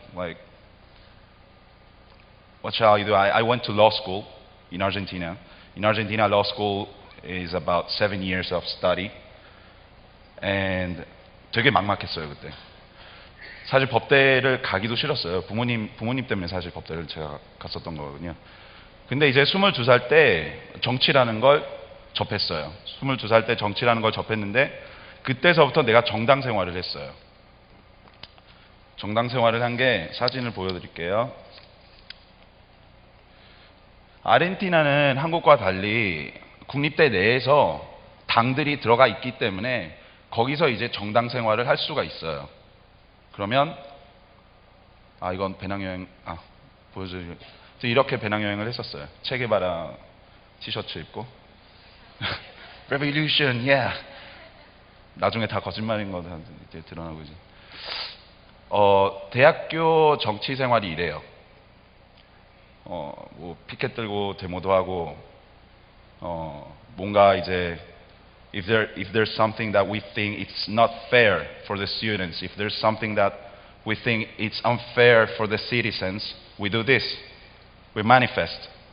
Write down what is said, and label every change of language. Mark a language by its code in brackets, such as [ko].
[en] Like, what shall I do? I went to law school in Argentina. In Argentina, law school is about 7 years of study. [ko] And 되게 막막했어요, 그때. 사실 법대를 가기도 싫었어요. 부모님 때문에 사실 법대를 제가 갔었던 거거든요. 근데 이제 22살 때 정치라는 걸 접했어요. 22살 때 정치라는 걸 접했는데 그때서부터 내가 정당 생활을 했어요. 정당 생활을 한 게 사진을 보여드릴게요. 아르헨티나는 한국과 달리 국립대 내에서 당들이 들어가 있기 때문에 거기서 이제 정당 생활을 할 수가 있어요. 그러면 이건 배낭여행 보여드릴게요. 이렇게 배낭여행을 했었어요. 체게바라 티셔츠 입고 [en] Revolution, yeah. [ko] 나중에 다 거짓말인 거 이제 드러나고 이제. 대학교 정치 생활이 이래요. 뭐 피켓 들고 데모도 하고 뭔가 이제 [en] if there's something that we think it's not fair for the students, if there's something that we think it's unfair for the citizens, we do this. We manifest.